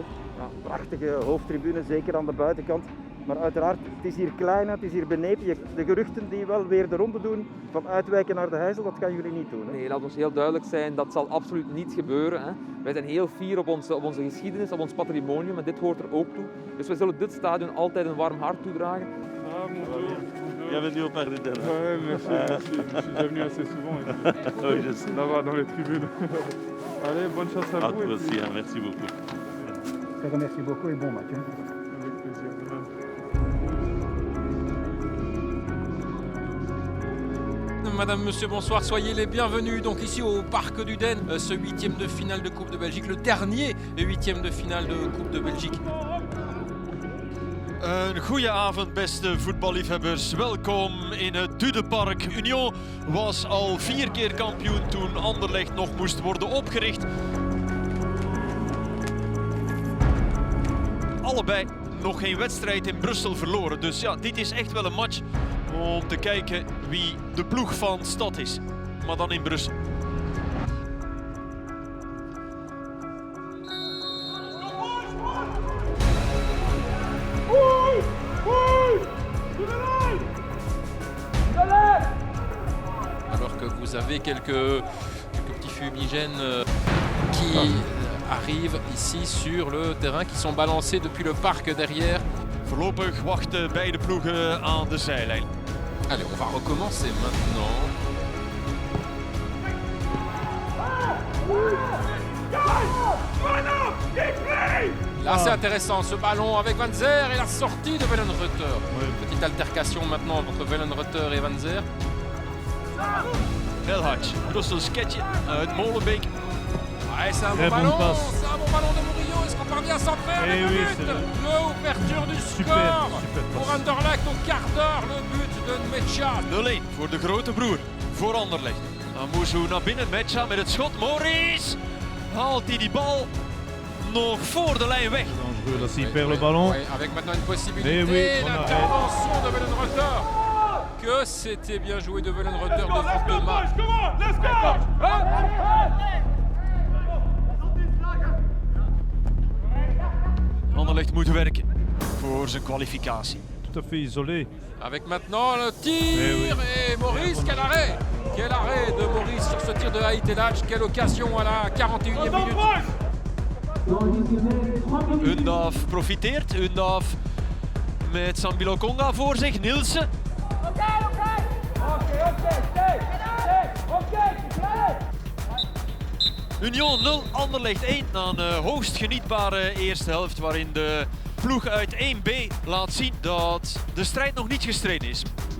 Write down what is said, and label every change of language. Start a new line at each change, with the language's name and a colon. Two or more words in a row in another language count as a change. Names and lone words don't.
Dutch: Ja, prachtige hoofdtribune, zeker aan de buitenkant. Maar uiteraard, het is hier klein, het is hier benepen. De geruchten die wel weer de ronde doen van uitwijken naar de Heijzel, dat gaan jullie niet doen. Hè? Nee, laat ons heel duidelijk zijn, dat zal absoluut niet gebeuren. Hè. Wij zijn heel fier op onze geschiedenis, op ons patrimonium en dit hoort er ook toe. Dus wij zullen dit stadion altijd een warm hart toedragen.
French: Bienvenue au Parc des Dames. Ouais, merci. Je suis déjà venu assez souvent. Oui, je sais. Là-bas, dans les tribunes. Allez, bonne chance à vous. À toi aussi, hein, merci beaucoup. Merci beaucoup et bon match. Hein. Avec plaisir. Madame, monsieur, bonsoir, soyez les bienvenus donc ici au Parc du Den, ce 8e de finale de Coupe de Belgique, le dernier 8e de finale de Coupe de Belgique.
Dutch: Een goede avond, beste voetballiefhebbers. Welkom in het Dudepark. Union was al 4 keer kampioen toen Anderlecht nog moest worden opgericht. Allebei nog geen wedstrijd in Brussel verloren. Dus ja, dit is echt wel een match om te kijken wie de ploeg van stad is. Maar dan in Brussel.
French: Alors que vous avez quelques petits fumigènes qui arrivent ici sur le terrain, qui sont balancés depuis le parc derrière.
Dutch: Voorlopig wachten beide ploegen aan de zijlijn.
French: Allez, on va recommencer maintenant. Là, c'est intéressant, ce ballon avec Van Zer et la sortie de Wellenreuther. Petite altercation maintenant entre Wellenreuther et Van Zer.
Dutch: Belhard, Brussels Ketje uit Molenbeek.
French: Ouais, c'est un bon ballon, de Murillo. Est-ce qu'on parvient à s'en faire? Eh oui, l'ouverture du score pour Anderlecht au quart d'heure. Le but de Mecha.
Dutch: 0-1 voor de grote broer, voor Anderlecht. Amuzu naar binnen, Mecha met het schot. Maurice haalt hij die bal nog voor de lijn weg.
French: Là, s'il perd le ballon. Ouais, avec maintenant une possibilité, l'intervention de Wellenreuther. Que c'était bien joué de Wellenreuther devant Thomas.
Dutch: Anderlecht moet werken voor zijn kwalificatie.
French: Tout à fait isolé. Avec maintenant le tir et Maurice, quel arrêt! Quel arrêt de Maurice sur ce tir de Haït Elhadj. Quelle occasion à la 41e minute.
Dutch: Undav profiteert. Undav met Sambilo Konga voor zich. Nielsen. Union 0, Anderlecht 1 na een hoogst genietbare eerste helft waarin de ploeg uit 1B laat zien dat de strijd nog niet gestreden is.